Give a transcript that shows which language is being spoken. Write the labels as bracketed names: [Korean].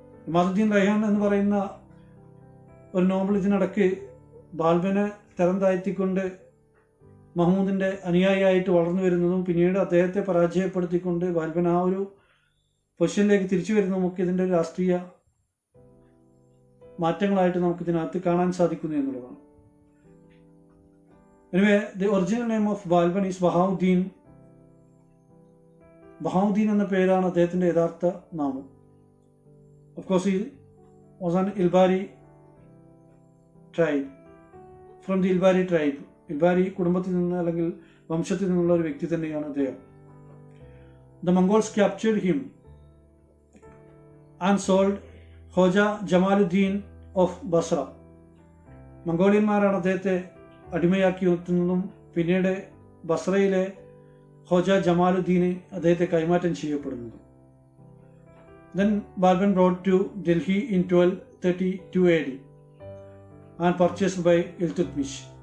[Malayalam] ഇമാദുദ്ദീൻ റൈഹാൻ എന്ന് പറയുന്ന ഒരു നോവൽ ഇതിനിടയ്ക്ക് ബാൽബനെ തരം താഴ്ത്തിക്കൊണ്ട് മഹ്മൂദിന്റെ അനുയായിയായിട്ട് വളർന്നു വരുന്നതും പിന്നീട് അദ്ദേഹത്തെ പരാജയപ്പെടുത്തിക്കൊണ്ട് ബാൽബൻ ആ ഒരു പൊസിഷനിലേക്ക് തിരിച്ചു വരുന്നതും ഒക്കെ ഇതിൻ്റെ ഒരു രാഷ്ട്രീയ മാറ്റങ്ങളായിട്ട് നമുക്ക് ഇതിനകത്ത് കാണാൻ സാധിക്കുന്നു എന്നുള്ളതാണ്. [English] Anyway the original name of Balban is Bahauddin. [Malayalam] Bahauddeen എന്ന പേരാണ് അദ്ദേഹത്തിന്റെ യഥാർത്ഥ നാമം. [English] Of course he was an Ilbari tribe, from the Ilbari tribe. [Malayalam] Ilbari കുടുംബത്തിൽ നിന്ന് അല്ലെങ്കിൽ വംശത്തിൽ നിന്നുള്ള ഒരു വ്യക്തി തന്നെയാണ് അദ്ദേഹം. [English] The Mongols captured him and sold Khwaja Jamaluddin of Basra. [Malayalam] മംഗോളിയന്മാരാണ് അദ്ദേഹത്തെ അടിമയാക്കി നിർത്തുന്നതും പിന്നീട് ബസ്രയിലെ ഹോജ ജമാലുദ്ദീന് അദ്ദേഹത്തെ കൈമാറ്റം ചെയ്യപ്പെടുന്നതും. [English] Then Balban brought to Delhi in 1232 AD and purchased by Iltutmish.